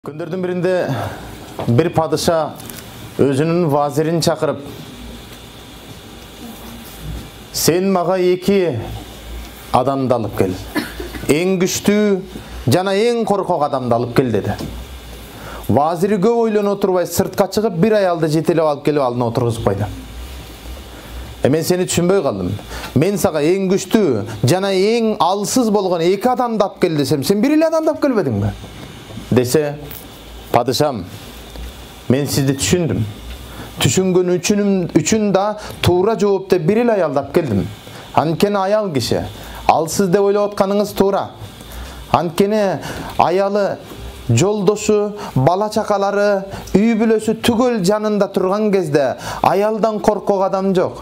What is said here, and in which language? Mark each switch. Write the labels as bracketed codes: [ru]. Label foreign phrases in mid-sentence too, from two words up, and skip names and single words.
[ky] Күндөрдүн биринде бир падыша өзүнүн вазирин чакырып сен мага эки адамды алып кел. Эң күчтүү жана эң коркок адамды алып кел деди. Vaziri көп ойлон отурбай сыртка чыгып бир аялды жетелеп алып келип алдына отургузуп койду. Мен сени түшүнбөй калдым. Мен сага эң күчтүү жана эң алсыз болгон эки адамды алып кел десем, сен бир эле адамды алып келбедиңби? Десе, падышам, мен сизди түшүндүм. Түшүнгөн үчүн да туура жоопты бир эле аялды алып келдим. Анткени аял киши, алсыз деп ойлоп атканыңыз туура. Анткени аялы жолдошу, бала чакалары, үй бүлөсү түгөл жанында турган кезде аялдан коркок адам жок.